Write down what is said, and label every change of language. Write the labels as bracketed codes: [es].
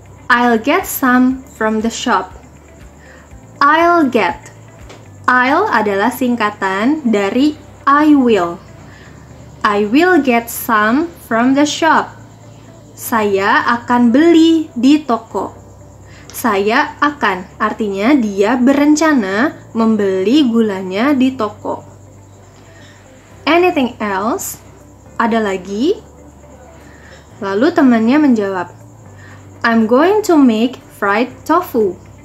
[en] I'll get some from the shop. I'll get. [id] I'll adalah singkatan dari I will. [en] I will get some from the shop. [id] Saya akan beli di toko. Saya akan, artinya dia berencana membeli gulanya di toko. [en] Anything else? [id] Ada lagi? Lalu temannya menjawab, [en] I'm going to make fried tofu.